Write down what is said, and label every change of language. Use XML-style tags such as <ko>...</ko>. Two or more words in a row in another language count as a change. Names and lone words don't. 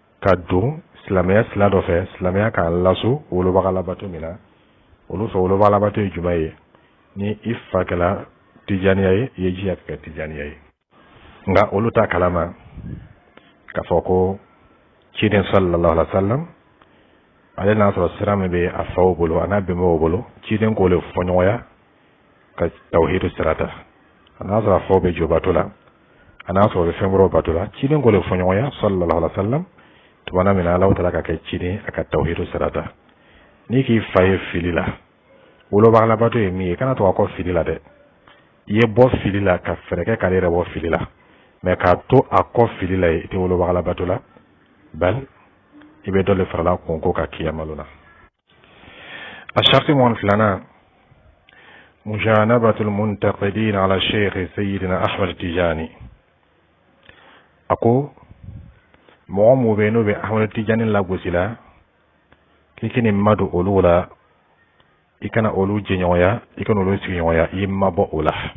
<bm>ka don silamɛya sila dɔ fɛ silamɛya k'a laso wolobaga labato min na olu fɛ wolobaga labato ye jumɛn ye ni i fa kɛla tijaniya ye i ye jija kɛ tijaniya ye nka olu ta kalama k'a fɔ ko ciden</bm> <ar>صلى الله عليه وسلم</ar> <bm>ale n'a sɔrɔ sira min bɛ a faw bolo a n'a bɛnbɛw bolo ciden k'o le fɔ ɲɔgɔnya ka tawhidu sira ta a n'a sɔrɔ a faw bɛ jɔ bato la a n'a sɔrɔ bɛ fɛn wɛrɛw bato la ciden k'o le fɔ ɲɔgɔnya</bm> <ar>صلى الله عليه وسلم</ar> <bm>tumana min na</bm> <ar>الله تعالى</ar> <bm>ka kɛ ciden a ka tawhidu sira ta n'i k'i fa ye fili la wolobaga labato ye min ye kana to ka kɔ fili la dɛ i ye bɔ fili la ka fɛɛrɛ kɛ k'ale yɛrɛ bɔ fili la mais k'a to a kɔ fili la i tɛ wolobaga labato la bal i bɛ dɔ le farala konko ka kiyamalo la a sharti mɔgɔni filanan</bm> <ar>مجانبة المنتقدين على الشيخ سيدنا</ar> <bm>Ahmad Tijani a ko mɔgɔ mun bɛ n'o bɛ Ahmad Tijani lagosi la k'i k'i ni madu olu la i kana olu jɛɲɔgɔnya i kana olu sigiɲɔgɔnya i mabɔ o la</bm>